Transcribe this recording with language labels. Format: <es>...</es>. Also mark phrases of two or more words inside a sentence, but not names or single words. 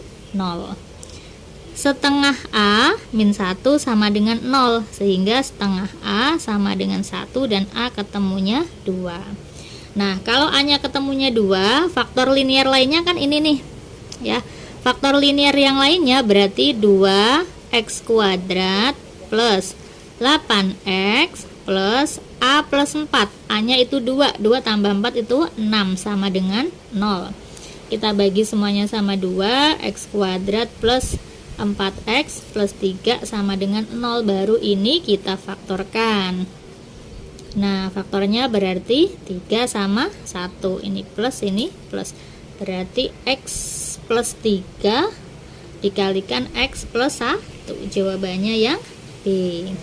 <id>Setengah A min 1 sama dengan 0, sehingga setengah A sama dengan 1 dan A ketemunya 2. Nah, kalau A nya ketemunya 2, faktor linear lainnya kan ini nih ya. Faktor linear yang lainnya berarti 2x kuadrat plus 8x plus A plus 4. A nya itu 2 tambah 4 itu 6 sama dengan 0. Kita bagi semuanya sama 2, x kuadrat plus 4x plus 3 sama dengan 0, baru ini kita faktorkan. Nah, faktornya berarti 3 sama 1, ini plus ini plus, berarti x plus 3 dikalikan x plus 1, jawabannya yang B.</id>